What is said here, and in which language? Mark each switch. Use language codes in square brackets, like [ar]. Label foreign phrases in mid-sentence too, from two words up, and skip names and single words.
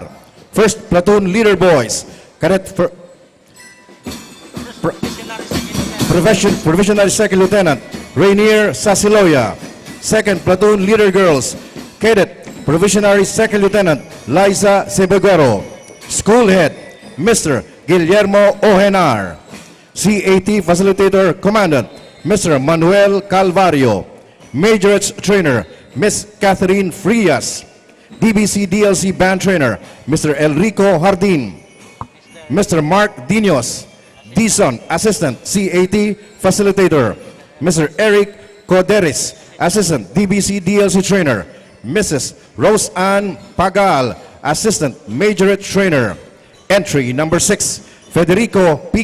[en] First Platoon Leader Boys, Cadet Provisionary Second Lieutenant Rainier Sasiloya. Second Platoon Leader Girls, Cadet Provisionary Second Lieutenant Liza Sebeguero. School Head, Mr. Guillermo Ojenar. CAT Facilitator Commandant, Mr. Manuel Calvario. Majorettes Trainer, Ms. Catherine Frias. DBC DLC Band Trainer, Mr. Enrico Hardin. Mr. Mark Dinos. Dison, Assistant CAT Facilitator. Mr. Eric Coderis, Assistant DBC DLC Trainer. Mrs. Rose Ann Pagal, Assistant Majorette Trainer. Entry number 6, Federico P.